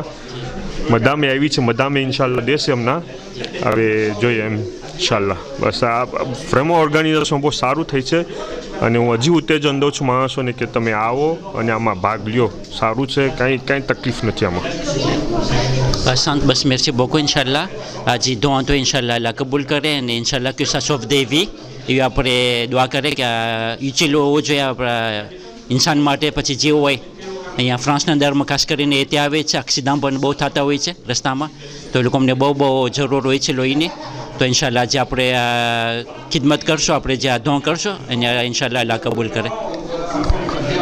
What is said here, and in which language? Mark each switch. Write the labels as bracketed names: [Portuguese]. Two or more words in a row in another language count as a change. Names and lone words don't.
[Gujarati] મદામે આવી છે, મદામે ઇન્શાલ્લાહ દેશે હમણાં. હવે જોઈએ એમ ઇન્શાલ્લાહ. બસ આ ફ્રેમો ઓર્ગેનાઇઝેશન બહુ સારું થઈ છે. અને હું હજી ઉત્તેજન દઉં છું માણસોને કે તમે આવો અને આમાં ભાગ લ્યો. સારું છે, કાંઈ તકલીફ નથી આમાં. બસ [French] merci beaucoup [Gujarati] ઇન્શાલ્લાહ. આજે don તો ઇન્શાલ્લાહ અલ્લાહ કબૂલ કરે અને ઇન્શાલ્લાહ કે [French] ça sauve des vies. [Gujarati] એ આપણે દુઆ કરે કે યુચેલો હોવો જોઈએ આપણા ઇન્સાન માટે. પછી જે હોય અહીંયા ફ્રાન્સના અંદરમાં ખાસ કરીને એ ત્યાં આવે છે, એક્સિડન્ટ પણ બહુ થતા હોય છે રસ્તામાં. તો એ લોકોને બહુ જરૂર હોય છે લોહીની. તો ઇન્શાલ્લાહ આજે આપણે ખિદમત કરશો, આપણે જે આ don કરશો અને ઇન્શાલ્લાહ અલ્લાહ કબૂલ કરે.